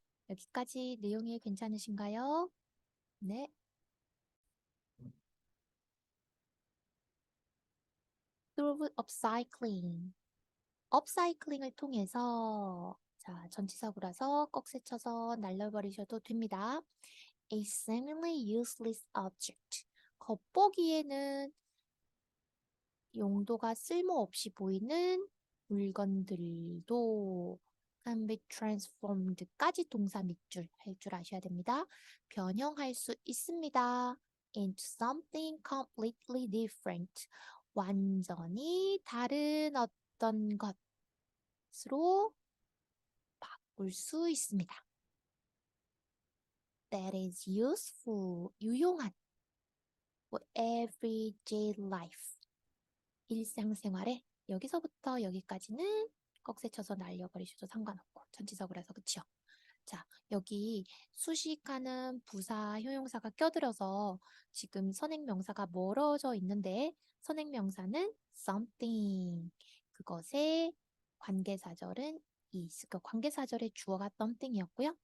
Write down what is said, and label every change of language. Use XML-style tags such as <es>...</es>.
<ko>여기까지 내용이 괜찮으신가요? 네.</ko> <en>through upcycling.</en> <ko>업사이클링을 통해서 자, 전치사구라서 꺽쇠 쳐서 날려버리셔도 됩니다.</ko> <en>A seemingly useless object.</en> <ko>겉보기에는 용도가 쓸모없이 보이는 물건들도</ko> <en>can be transformed</en> <ko>까지 동사 밑줄 할 줄 아셔야 됩니다. 변형할 수 있습니다.</ko> <en>into something completely different.</en> <ko>완전히 다른 어떤 것으로 바꿀 수 있습니다.</ko> <en>That is useful.</en> <ko>유용한</ko> <en>for everyday life.</en> <ko>일상생활에 여기서부터 여기까지는 꺽쇠 쳐서 날려버리셔도 상관없고 전치사구라서 그쵸? 자, 여기 수식하는 부사, 형용사가 껴들어서 지금 선행명사가 멀어져 있는데 선행명사는 something, 그것의 관계사절은 is, 그 관계사절의 주어가 something이었고요.</ko>